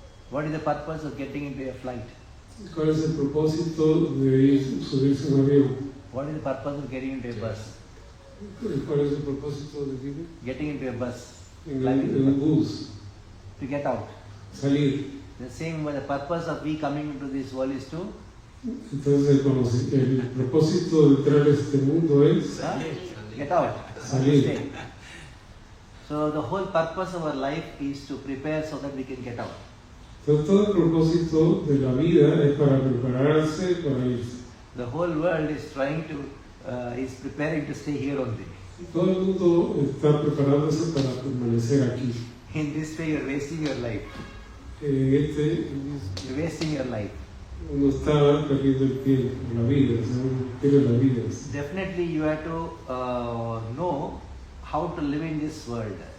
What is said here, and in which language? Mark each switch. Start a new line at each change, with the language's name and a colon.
English: What is the purpose of getting into a flight?
Spanish: ¿Cuál es el propósito de subirse a un avión?
English: What is the purpose of getting into a bus?
Spanish: ¿Cuál es el propósito de vivir?
English: Getting into a bus.
Spanish: En el bus.
English: To get out.
Spanish: Salir.
English: The same way the purpose of we coming into this world is to
Spanish: Entonces el propósito de entrar a este mundo es
English: get out.
Spanish: Salir.
English: So the whole purpose of our life is to prepare so that we can get out.
Spanish: Entonces todo el propósito de la vida es para prepararse para irse.
English: The whole world is trying to is preparing to stay here only.
Spanish: Todo el mundo está preparándose para permanecer aquí.
English: In this way, you're wasting your life. You're You're wasting your life.
Spanish: uno está perdiendo el tiempo, la vida, o sea, uno pierde la vida.
English: Definitely you have to know how to live in this world.